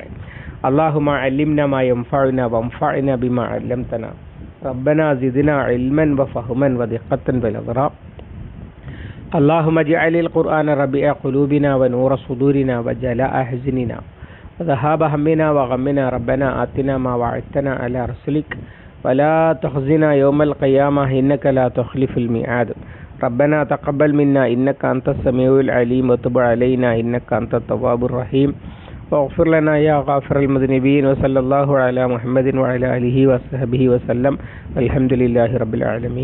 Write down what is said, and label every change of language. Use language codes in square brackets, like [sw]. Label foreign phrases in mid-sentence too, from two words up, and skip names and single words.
[ar] اللهم علمنا ما ينفعنا وانفعنا بما علمتنا ربنا زدنا علما وفهما ودقة بالإدراك. اللهم اجعل القرآن ربيع قلوبنا ونور صدورنا وجلاء حزننا وذهاب همنا وغمنا ربنا آتنا ما وعدتنا على رسولك ولا تخزنا يوم القيامة إنك لا تخلف الميعاد. ربنا تقبل منا إنك أنت السميع العليم وتب علينا إنك أنت التواب الرحيم واغفر لنا يا غافر المذنبين وصلى الله على محمد وعلى آله وصحبه وسلم والحمد لله رب العالمين.